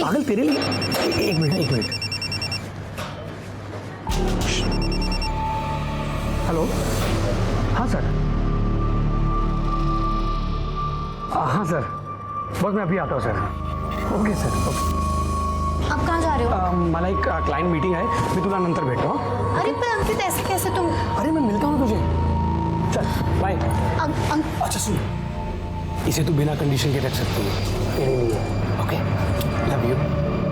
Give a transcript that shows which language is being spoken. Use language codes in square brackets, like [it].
[hi] पागल, तेरे लिए। एक मिनट। हेलो, हाँ सर। हाँ सर, बस मैं अभी आता हूँ सर। [en] Okay sir, okay. [hi] आप कहाँ जा रहे हो? [mr] मला एक क्लाइंट मीटिंग आहे, मी तुला नंतर भेटतो। [hi] अरे पर अंकित ऐसे कैसे तुम? अरे मैं मिलता हूँ तुझे, चल बाय। अच्छा सुन, इसे तू बिना कंडीशन के रख सकती है, तेरे लिए। [en] Okay, love you.